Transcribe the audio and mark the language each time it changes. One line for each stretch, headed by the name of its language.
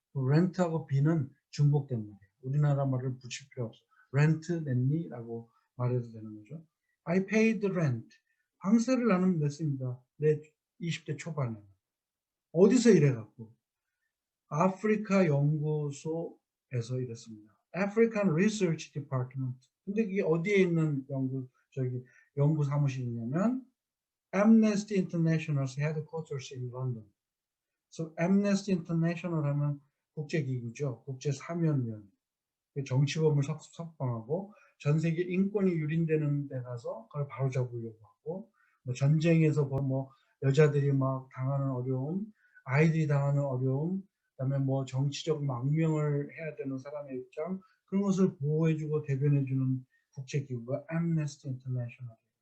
Korean: 렌트하고 비는 중복된 말이에요. 우리나라 말을 붙일 필요 없어. 렌트 냈니? 라고 말해도 되는 거죠.
English: I paid rent.
Korean: 방세를 나는 냈습니다. 내 20대 초반에. 어디서 일해갖고? 아프리카 연구소에서 일했습니다.
English: African Research Department.
Korean: 근데 이게 어디에 있는 연구 사무실이냐면
English: Amnesty International's headquarters in London.
Korean: So Amnesty International 하면 국제기구죠. 국제사면위원. 정치범을 석방하고 전 세계 인권이 유린되는 데 가서 그걸 바로잡으려고 하고, 뭐 전쟁에서 뭐 여자들이 막 당하는 어려움, 아이들이 당하는 어려움, 그다음에 뭐 정치적 망명을 해야 되는 사람의 입장, 그런 것을 보호해주고 대변해주는 국제기구가 Amnesty International.